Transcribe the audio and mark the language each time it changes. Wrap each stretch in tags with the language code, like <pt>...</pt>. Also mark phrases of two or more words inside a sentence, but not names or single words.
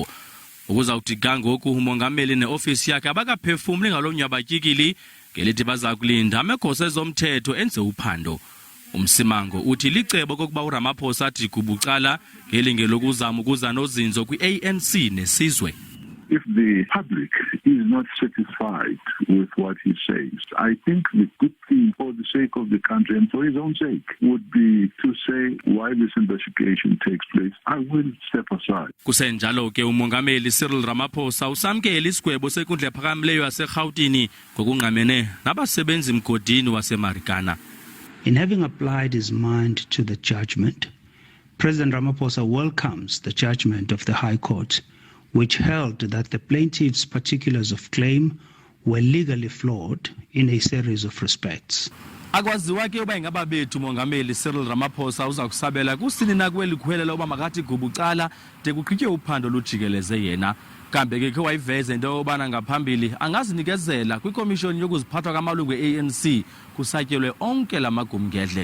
<xh>Ukuzawuthi kangoku uMongameli neofisi yakhe abakaphefumuli ngalonyabatyikili ngelithi baza kulinda amegosa ezomthetho enze uphando. Umsimango uthi licebo kokuba uRamaphosa athi bucala ngelingelo lokuzama ukuza nozinzo kwi-ANC nesizwe.</xh> <en>If the public is not satisfied with what he says, I think the good thing for the sake of the country and for his own sake would be to say why this investigation takes place. I will step aside.</en> <xh>Kusenjalo ke uMongameli Cyril Ramaphosa usamkela isigwebo senkundla ephakamileyo yaseGauteng ngokungqamene nabasebenzi mgodini waseMarikana.</xh> <en>In having applied his mind to the judgment, President Ramaphosa welcomes the judgment of the High Court, which held that the plaintiff's particulars of claim were legally flawed in a series of respects.</en> <xh>Akwaziwa ke uba ingaba bethu uMongameli Cyril Ramaphosa uza kusabela kusini na kweli khwelela uba makathi bucala de kuqhitywe uphando lujikeleze yena. Kambe ke wayiveza into yobana ngaphambili angazinikezela kwikomishoni yokuziphathwa kwamalungu e-ANC kusatyelwe onke lamagumngedle.</xh>